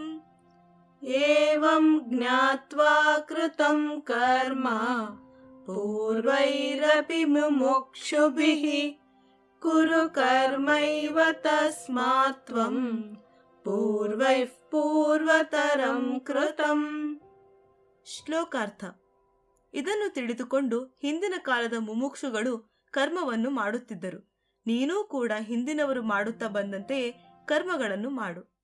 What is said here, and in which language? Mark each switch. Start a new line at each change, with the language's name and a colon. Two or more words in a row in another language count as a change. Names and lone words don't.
Sanskrit: एवं ज्ञात्वा कृतं कर्म पूर्वैरपि मुमुक्षुभिः कुरु कर्मैव तस्मात् त्वं पूर्वैः पूर्वतरं कृतम्।
Kannada: ಶ್ಲೋಕಾರ್ಥ. ಇದನ್ನು ತಿಳಿದುಕೊಂಡು ಹಿಂದಿನ ಕಾಲದ ಮುಮುಕ್ಷುಗಳು ಕರ್ಮವನ್ನು ಮಾಡುತ್ತಿದ್ದರು. ನೀನೂ ಕೂಡ ಹಿಂದಿನವರು ಮಾಡುತ್ತಾ ಬಂದಂತೆಯೇ ಕರ್ಮಗಳನ್ನು ಮಾಡು.